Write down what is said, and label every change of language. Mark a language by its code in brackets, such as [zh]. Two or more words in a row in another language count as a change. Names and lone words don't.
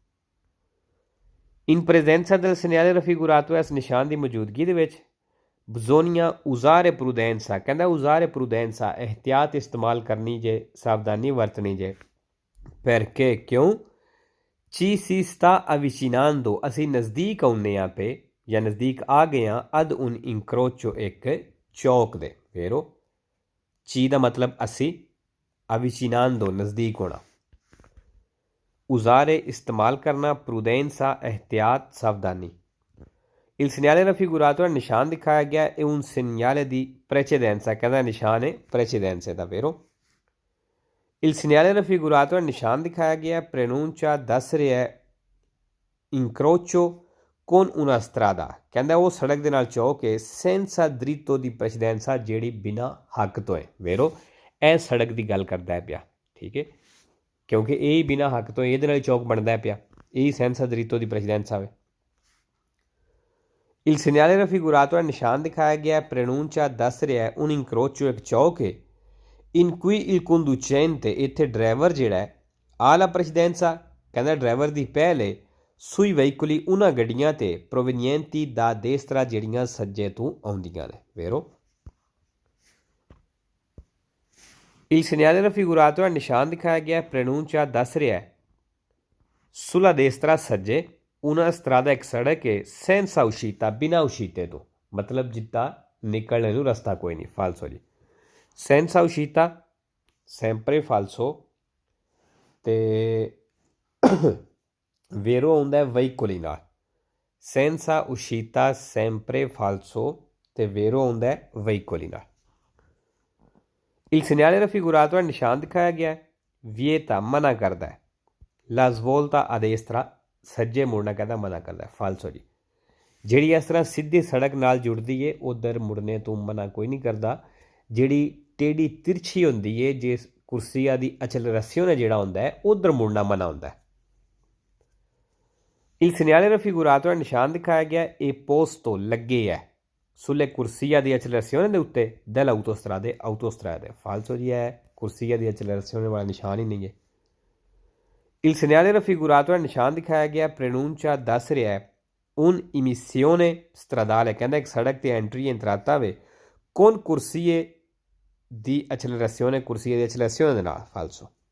[it] In presenza del segnale raffigurato, [pa] ਇਸ ਨਿਸ਼ਾਨ ਦੀ ਮੌਜੂਦਗੀ ਦੇ ਵਿੱਚ [it] bisogna usare prudenza, [pa] ਕਹਿੰਦਾ [it] usare prudenza, [pa] ਇਹਤਿਆਤ ਇਸਤੇਮਾਲ ਕਰਨੀ ਜੇ, ਸਾਵਧਾਨੀ ਵਰਤਣੀ ਜੇ. [it] perché, ਕਿਉਂ ci si sta avvicinando, [pa] ਅਸੀਂ ਨਜ਼ਦੀਕ ਆਉਂਦੇ ਹਾਂ ਪਏ ਜਾਂ ਨਜ਼ਦੀਕ ਆ ਗਏ ਹਾਂ [it] ad un incrocio [pa] ਇੱਕ ਚੌਕ ਦੇ. vero. ci ਦਾ ਮਤਲਬ ਅਸੀਂ, avvicinando ਨਜ਼ਦੀਕ ਹੋਣਾ, usare ਇਸਤੇਮਾਲ ਕਰਨਾ, prudenza ਇਹਤਿਆਤ ਸਾਵਧਾਨੀ. [it] Il segnale raffigurato è [pa] ਨਿਸ਼ਾਨ ਦਿਖਾਇਆ ਗਿਆ, [it] è un segnale di precedenza, [pa] ਕਹਿੰਦਾ ਨਿਸ਼ਾਨ ਹੈ precedenza ਦਾ. [it] vero. Il segnale raffigurato è [pa] ਨਿਸ਼ਾਨ ਦਿਖਾਇਆ ਗਿਆ, [it] pronuncia [pa] ਦੱਸ ਰਿਹਾ ਹੈ [it] incrocio con una strada, [pa] ਕਹਿੰਦਾ ਉਹ ਸੜਕ ਦੇ ਨਾਲ ਚੌਕ ਹੈ [it] senza dritto di precedenza, [pa] ਜਿਹੜੀ ਬਿਨਾਂ ਹੱਕ ਤੋਂ ਹੈ. vero. ਇਹ ਸੜਕ ਦੀ ਗੱਲ ਕਰਦਾ ਹੈ ਪਿਆ. ਠੀਕ ਹੈ, ਕਿਉਂਕਿ ਇਹ ਹੀ ਬਿਨਾਂ ਹੱਕ ਤੋਂ ਇਹਦੇ ਨਾਲ ਚੌਕ ਬਣਦਾ ਪਿਆ, ਇਹ ਹੀ [it] senza dritto di precedenza [pa] ਵੇ. [it] Il segnale raffigurato è [pa] ਨਿਸ਼ਾਨ ਦਿਖਾਇਆ ਗਿਆ, [it] pronuncia [pa] ਦੱਸ ਰਿਹਾ ਹੈ [it] un incrocio [pa] ਇੱਕ ਚੌਕ ਹੈ [it] in cui il conducente, [pa] ਇੱਥੇ ਡਰਾਈਵਰ ਜਿਹੜਾ ਹੈ [it] ha la precedenza, [pa] ਕਹਿੰਦਾ ਡਰਾਈਵਰ ਦੀ ਪਹਿਲ ਹੈ [it] sui veicoli [pa] ਉਹਨਾਂ ਗੱਡੀਆਂ 'ਤੇ [it] provenienti da destra, [pa] ਜਿਹੜੀਆਂ ਸੱਜੇ ਤੋਂ ਆਉਂਦੀਆਂ ਨੇ. [it] vero. Il segnale raffigurato è [pa] ਨਿਸ਼ਾਨ ਦਿਖਾਇਆ ਗਿਆ, [it] pronuncia [pa] ਦੱਸ ਰਿਹਾ ਹੈ [it] sulla destra, ਸੱਜੇ, una strada [pa] ਇੱਕ ਸੜਕ ਹੈ [it] senza uscita, [pa] ਬਿਨਾਂ uscite ਤੋਂ, ਮਤਲਬ ਜਿੱਦਾਂ ਨਿਕਲਣੇ ਨੂੰ ਰਸਤਾ ਕੋਈ ਨਹੀਂ. ਫਾਲਸੋ ਜੀ. [it] senza uscita sempre falso, ਤੇ vero [pa] ਆਉਂਦਾ ਹੈ [it] veicoli ਨਾਲ. senza uscita sempre falso ਤੇ vero [pa] ਆਉਂਦਾ ਹੈ [it] veicoli ਨਾਲ. Il segnale raffigurato è [pa] ਨਿਸ਼ਾਨ ਦਿਖਾਇਆ ਗਿਆ, vieta ਮਨਾ ਕਰਦਾ ਹੈ, [it] la svolta a destra, [pa] ਸੱਜੇ ਮੁੜਨਾ ਕਹਿੰਦਾ ਮਨਾ ਕਰਦਾ ਹੈ. ਫਾਲਸੋ ਜੀ. ਜਿਹੜੀ ਇਸ ਤਰ੍ਹਾਂ ਸਿੱਧੀ ਸੜਕ ਨਾਲ ਜੁੜਦੀ ਹੈ ਉਧਰ ਮੁੜਨੇ ਤੋਂ ਮਨਾ ਕੋਈ ਨਹੀਂ ਕਰਦਾ, ਜਿਹੜੀ ਟੇਢੀ ਤਿਰਛੀ ਹੁੰਦੀ ਹੈ ਜੇ ਕੁਰਸੀਆ ਦੀ accelerazione ਜਿਹੜਾ ਹੁੰਦਾ ਹੈ ਉਧਰ ਮੁੜਨਾ ਮਨਾ ਹੁੰਦਾ ਹੈ। [it] Il segnale raffigurato è [pa] ਨਿਸ਼ਾਨ ਦਿਖਾਇਆ ਗਿਆ ਇਹ posto ਲੱਗੇ ਹੈ [it] sulle corsia di accelerazione [pa] ਦੇ ਉੱਤੇ [it] dell'autostrade falso [pa] ਜੀ ਹੈ ਕੁਰਸੀਆ ਦੀ accelerazione ਵਾਲਾ ਨਿਸ਼ਾਨ ਹੀ ਨਹੀਂ ਹੈ। [it] Il segnale raffigurato è [pa] ਨਿਸ਼ਾਨ ਦਿਖਾਇਆ ਗਿਆ pronuncia ਦੱਸ ਰਿਹਾ ਹੈ [it] un'emissione stradale [pa] ਕਹਿੰਦਾ ਇੱਕ ਸੜਕ ਤੇ ਐਂਟਰੀ ਇੰਟਰਾਤਾ ਵੇ [it] con corsie di accelerazione [pa] ਦੇ ਨਾਲ falso।